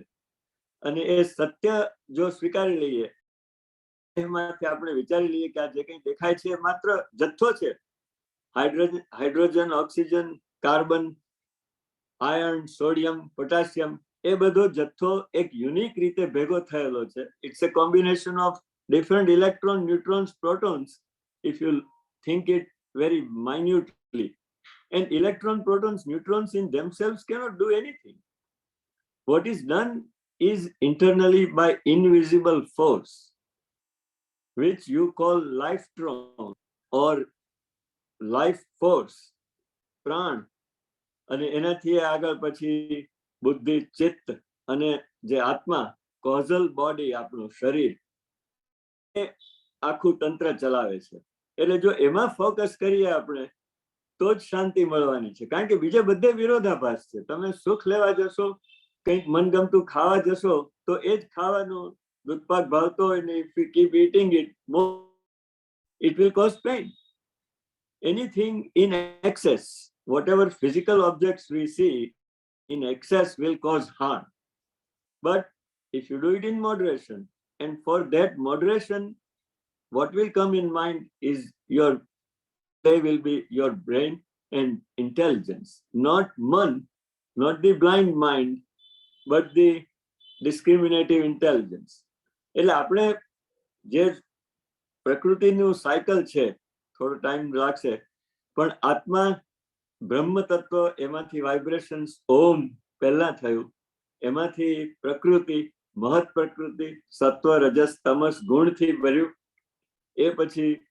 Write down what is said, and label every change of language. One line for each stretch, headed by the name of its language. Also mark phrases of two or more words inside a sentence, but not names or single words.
Gujarati: અને એ સત્ય જો સ્વીકારી લઈએ, એમાંથી આપણે વિચારી લઈએ કે આ જે કંઈ દેખાય છે એ માત્ર જથ્થો છે. હાઇડ્રોજન, ઓક્સિજન, કાર્બન, આયર્ન, સોડિયમ, પોટેશિયમ, એ બધો જથ્થો એક યુનિક રીતે ભેગો થયેલો છે.
English: ઇટ્સ a combination of different electrons, neutrons, protons, if you think it very minutely. And electron, protons, neutrons in themselves cannot do anything. What is done is internally by invisible force, which you call lifetron or life force,
Gujarati: પ્રાણ. અને એનાથી આગળ પછી બુદ્ધિ, ચિત્ત અને જે આત્મા,
English: causal body,
Gujarati: આપણું શરીર, એ આખું તંત્ર ચલાવે છે. એટલે જો એમાં ફોકસ કરીએ આપણે તો જ શાંતિ મળવાની છે. કારણ કે બીજા બધે વિરોધાભાસ છે. તમે સુખ લેવા જશો, કંઈક મનગમતું ખાવા જશો તો એ જ ખાવાનું દૂધપાક ભાવતો હોય ને,
English: if you keep eating it more, it will cause pain. Anything in excess, whatever physical objects we see in excess will cause harm. But if you do it in moderation, and for that moderation, what will come in mind is they will be your brain and intelligence, not man, not the blind mind, but the discriminative intelligence.
Gujarati: એટલે આપણે જે પ્રકૃતિનું સાયકલ છે, થોડો ટાઈમ લાગશે, પણ આત્મા, બ્રહ્મ તત્વ, એમાંથી વાઇબ્રેશન્સ ઓમ પહેલા થયું, એમાંથી પ્રકૃતિ, મહત પ્રકૃતિ, સત્વ, રજસ, તમસ ગુણથી ભર્યું, એ પછી